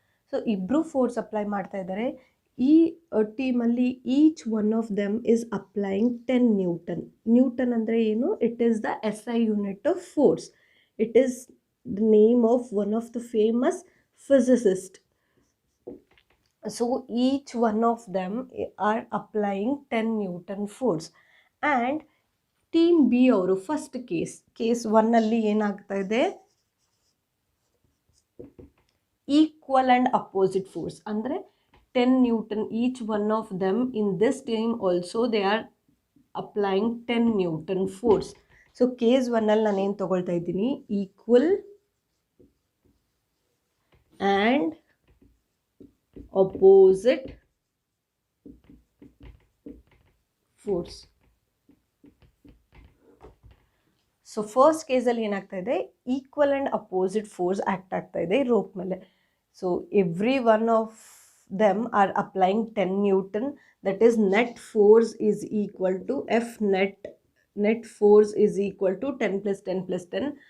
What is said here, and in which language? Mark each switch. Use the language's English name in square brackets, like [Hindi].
[Kannada] So ಇಬ್ಬರು force apply ಮಾಡ್ತಾ ಇದ್ದಾರೆ. ಈ ಟೀಮಲ್ಲಿ [English] Each one of them is applying 10 Newton. [Kannada] Newton ಅಂದರೆ ಏನು? [English] It is the SI unit of force. It is the name of one of the famous physicist. So each one of them are applying 10 Newton force. And team B [Kannada] ಅವರು first case 1 ಅಲ್ಲಿ ಏನಾಗ್ತಾ ಇದೆ? [English] Equal and opposite force ಅಂದರೆ 10 Newton each one of them. In this team also they are applying 10 Newton force. [Kannada] So case 1 ಅಲ್ಲಿ ನಾನೇನು ತಗೊಳ್ತಾ ಇದ್ದೀನಿ? [English] Equal and opposite force. [Kannada] So first ಕೇಸಲ್ಲಿ ಏನಾಗ್ತಾ ಇದೆ? [English] equal and opposite force [Kannada] act ಆಗ್ತಾ ಇದೆ ರೋಪ್ ಮೇಲೆ. [English] So every one of them are applying 10 Newton. That is net force is equal to F net force is equal to 10 + 10 + 10.